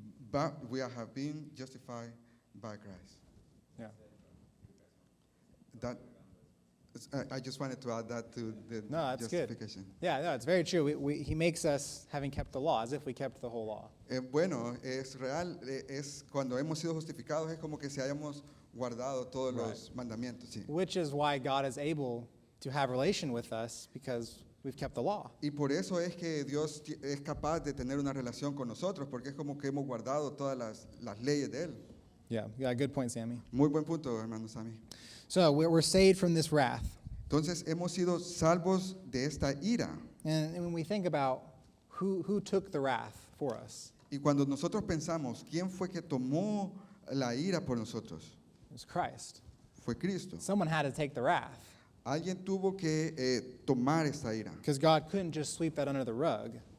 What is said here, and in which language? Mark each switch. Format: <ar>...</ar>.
<en>but we have been justified by Christ. Yeah. That I just wanted to add that to the No, that's good. justification. Yeah, no, it's very true. He makes us having kept the law, as if we kept the whole law.</en> <es>Bueno, es real, es cuando hemos sido justificados, es como que si hayamos guardado todos los mandamientos. Sí.</es> <en>Which is why God is able to have relation with us, because we've kept the law.</en> <es>Y por eso es que Dios es capaz de tener una relación con nosotros, porque es como que hemos guardado todas las leyes de Él.</es> <en>Yeah, good point, Sammy.</en> <es>Muy buen punto, hermano Sammy.</es> <en>So we're saved from this wrath.</en> <es>Entonces hemos sido salvos de esta ira.</es> <en>And when we think about who took the wrath for us,</en> <es>Y cuando nosotros pensamos, ¿quién fue que tomó la ira por nosotros?</es> <en>it was Christ.</en> <es>Fue Cristo.</es> <en>Someone had to take the wrath,</en> <es>Alguien tuvo que tomar esta ira.</es> <en>because God couldn't just sweep that under the rug.</en>